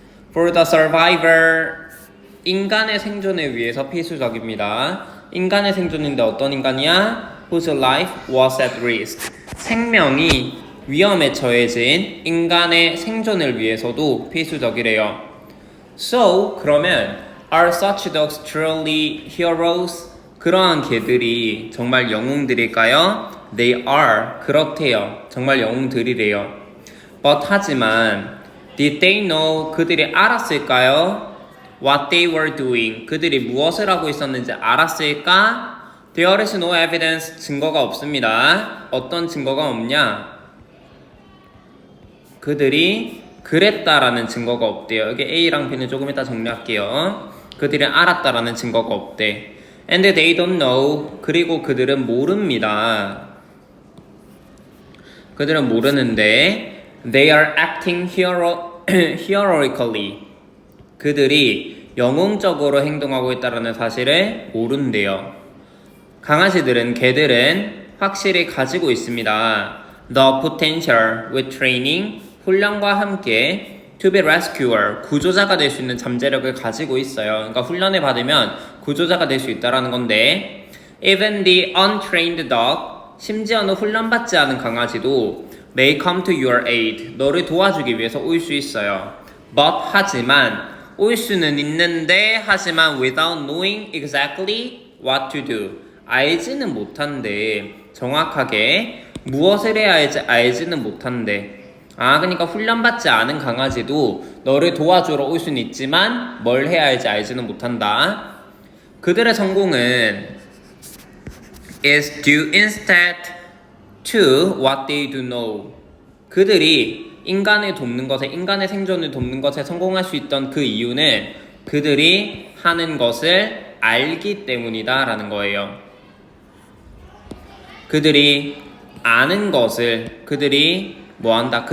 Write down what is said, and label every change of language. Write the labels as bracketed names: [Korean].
[English] For the survivor, [Korean] 인간의 생존을 위해서 필수적입니다. 인간의 생존인데 어떤 인간이야? [English] Whose life was at risk. [Korean] 생명이 위험에 처해진 인간의 생존을 위해서도 필수적이래요. [English] So, [Korean] 그러면 [English] are such dogs truly heroes? [Korean] 그러한 개들이 정말 영웅들일까요? [English] They are. [Korean] 그렇대요. 정말 영웅들이래요. [English] But [Korean] 하지만 [English] did they know? [Korean] 그들이 알았을까요? [English] What they were doing. [Korean] 그들이 무엇을 하고 있었는지 알았을까? [English] There is no evidence. [Korean] 증거가 없습니다. 어떤 증거가 없냐? 그들이 그랬다라는 증거가 없대요. 여기 A랑 B는 조금 이따 정리할게요. 그들이 알았다라는 증거가 없대. [English] And they don't know. [Korean] 그리고 그들은 모릅니다. 그들은 모르는데 [English] They are acting heroically. [Korean] 그들이 영웅적으로 행동하고 있다는 사실을 모른대요. 강아지들은, 개들은 확실히 가지고 있습니다. [English] The potential with training, [Korean] 훈련과 함께 [English] to be rescuer, [Korean] 구조자가 될 수 있는 잠재력을 가지고 있어요. 그러니까 훈련을 받으면 구조자가 될 수 있다는 건데 [English] even the untrained dog, [Korean] 심지어는 훈련받지 않은 강아지도 [English] may come to your aid, [Korean] 너를 도와주기 위해서 올 수 있어요. But 하지만 올 수는 있는데 하지만 [English] without knowing exactly what to do, [Korean] 알지는 못한대. 정확하게 무엇을 해야 할지 알지는 못한대. 그러니까 훈련받지 않은 강아지도 너를 도와주러 올 수는 있지만 뭘 해야 할지 알지는 못한다. 그들의 성공은 [English] is due instead to what they do know. [Korean] 그들이 인간을 돕는 것에, 인간의 생존을 돕는 것에 성공할 수 있던 그 이유는 그들이 하는 것을 알기 때문이다 라는 거예요. 그들이 아는 것을, 그들이 뭐한다?